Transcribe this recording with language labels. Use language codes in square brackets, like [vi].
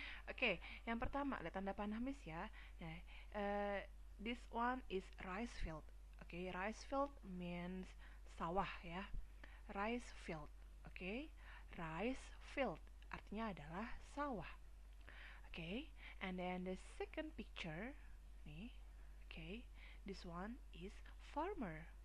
[id] Oke, yang pertama ada tanda panah Miss ya. [en] Nah, this one is rice field. Oke, rice field means sawah ya. Rice field. [id] Oke, rice field artinya adalah sawah. [en] Okay, and then the second picture nih, okay, this one is farmer.